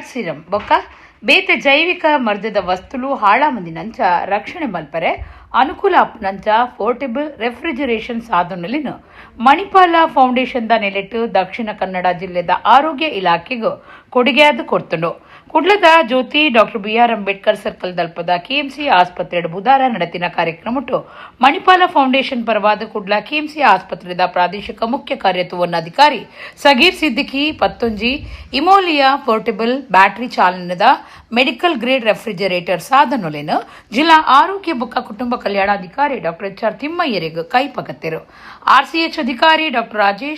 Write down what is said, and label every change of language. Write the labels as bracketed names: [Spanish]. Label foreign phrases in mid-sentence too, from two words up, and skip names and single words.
[Tulu] ಸಿರಮ್ ಬೊಕ್ಕ ಬೇತೆ ಜೈವಿಕ ಮರ್ದದ ವಸ್ತುಲು ಹಾಳಾಮಂದಿನಂಚ ರಕ್ಷಣೆ ಮಲ್ಪರೆ ಅನುಕೂಲ ಅಪ್ಪನಂಚ [English] portable refrigeration [Tulu] ಸಾಧನಲಿನ ಮಣಿಪಾಲ ಫೌಂಡೇಶನ್ ದ ನೆಲೆಟ್ಟು ದಕ್ಷಿಣ ಕನ್ನಡ ಜಿಲ್ಲೆದ ಆರೋಗ್ಯ ಇಲಾಖೆಗೂ ಕೊಡುಗೆಯಾದ ಕೊಡ್ತುಂಡು ಕುಡ್ಲದ ಜ್ಯೋತಿ ಡಾಕ್ಟರ್ BR ಅಂಬೇಡ್ಕರ್ ಸರ್ಕಲ್ ದಲ್ಪದ KMC ಆಸ್ಪತ್ರೆ ಬುಧವಾರ ನಡೆತಿನ ಕಾರ್ಯಕ್ರಮಟ್ಟು ಮಣಿಪಾಲ ಫೌಂಡೇಶನ್ ಪರವಾದ ಕುಡ್ಲ KMC ಆಸ್ಪತ್ರೆದ ಪ್ರಾದೇಶಿಕ ಮುಖ್ಯ ಕಾರ್ಯತವನ್ನಾಧಿಕಾರಿ ಸಗೀರ್ ಸಿದ್ದಿಕಿ ಪತ್ತೊಂಜಿ ಇಮೋಲಿಯಾ [English] portable battery [Tulu] ಚಾಲನದ [English] medical grade refrigerator [Tulu] ಸಾಧನೊಲೆನ ಜಿಲ್ಲಾ ಆರೋಗ್ಯ ಬೊಕ್ಕ ಕುಟುಂಬ ಕಲ್ಯಾಣಾಧಿಕಾರಿ ಡಾಕ್ಟರ್ HR ತಿಮ್ಮಯ್ಯರಿಗೆ ಕೈಪಗತ್ತಿರು RCH ಅಧಿಕಾರಿ ಡಾಕ್ಟರ್ ರಾಜೇಶ್